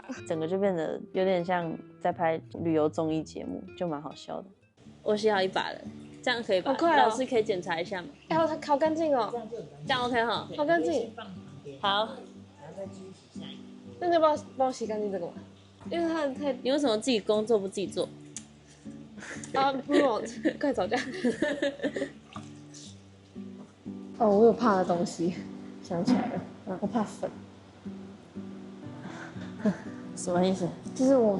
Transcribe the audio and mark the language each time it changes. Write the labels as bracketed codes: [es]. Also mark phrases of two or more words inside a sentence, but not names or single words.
[zh] 整個就變得有點像在拍旅遊綜藝節目，就蠻好笑的。我洗好一把了，這樣可以吧？好快哦！老師可以檢查一下嗎？好乾淨哦，這樣 OK 哈？好乾淨。好。那你要幫我洗乾淨這個嗎？因為它太…… 你為什麼自己工作不自己做？啊，不用，快吵架。哦，我有怕的東西，想起來了，我怕粉。什麼意思？就是我